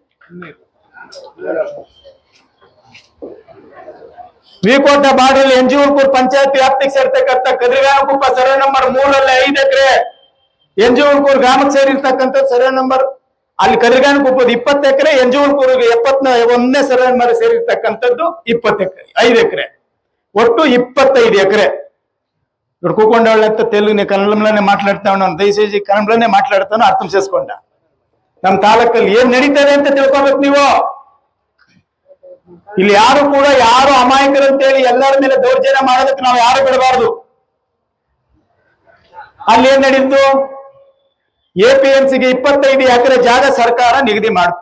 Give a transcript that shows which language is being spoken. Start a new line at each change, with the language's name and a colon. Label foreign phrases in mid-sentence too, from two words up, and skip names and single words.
Kannada: ವಿಕೋಟ ಬಾಡಲ್ಲಿ ಎಂಜಿಊರ್ಕೂರ್ ಪಂಚಾಯತ್ ವ್ಯಾಪ್ತಿಗೆ ಸೇರ್ತಕ್ಕಂಥ ಕದ್ರಿಗಾನಕೊಪ್ಪ ಸರ್ವೆ ನಂಬರ್ 3ರಲ್ಲಿ 5 ಎಕರೆ, ಎಂಜಿಊರ್ಕೂರ್ ಗ್ರಾಮಕ್ಕೆ ಸೇರಿರ್ತಕ್ಕಂಥ ಸರ್ವೆ ನಂಬರ್ ಅಲ್ಲಿ ಕದ್ರಿಗಾನಕೊಪ್ಪದ 20 ಎಕರೆ, ಎಂಜಿಊರ್ಕೂರ್ಗೆ 71ನೇ ಸರ್ವೆ ನಂಬರ್ ಸೇರಿರ್ತಕ್ಕಂಥದ್ದು 20 ಎಕರೆ, 5 ಎಕರೆ, ಒಟ್ಟು 25 ಎಕರೆ.
Telugu: ఇప్పుడు కూకొండ వాళ్ళంతా తెలుగుని కన్నడంలోనే మాట్లాడుతా ఉన్నాను. దయచేసి కన్నడంలోనే మాట్లాడుతాను, అర్థం చేసుకోండి.
Kannada: ನಮ್ಮ ತಾಲೂಕಲ್ಲಿ ಏನ್ ನಡೀತದೆ ಅಂತ ತಿಳ್ಕೊಬೇಕು ನೀವು. ಇಲ್ಲಿ ಯಾರು ಕೂಡ ಯಾರು ಅಮಾಯಕರಂತೇಳಿ ಎಲ್ಲರ ಮೇಲೆ ದೌರ್ಜನ್ಯ ಮಾಡೋದಕ್ಕೆ ನಾವು ಯಾರು ಬಿಡಬಾರ್ದು. ಅಲ್ಲಿ ಏನ್ ನಡೀತು? APMCಗೆ 25 ಎಕರೆ ಜಾಗ ಸರ್ಕಾರ ನಿಗದಿ ಮಾಡ್ತು.